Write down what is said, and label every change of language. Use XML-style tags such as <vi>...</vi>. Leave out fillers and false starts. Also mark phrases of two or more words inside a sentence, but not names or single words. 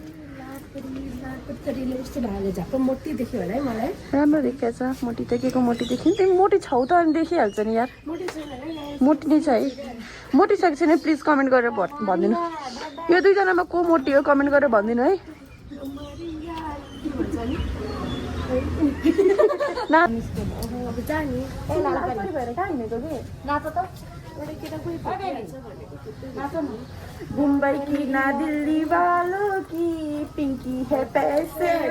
<ne>मोटी देख्यो होला है मलाई राम्रो देखिएको छ मोटी त के को मोटी देखियो नि तिमी मोटी छौ त अनि देखिहाल्छ नि यार मोटी नै छ है मोटी छ कि छैन</ne> <en>please comment</en> <ne>गरेर भनिदिनु यो दुईजनामा को मोटी हो कमेन्ट गरेर भनिदिनु है</ne> <hi>मुंबई की ना दिल्ली वालों की पिंकी है पैसे</hi>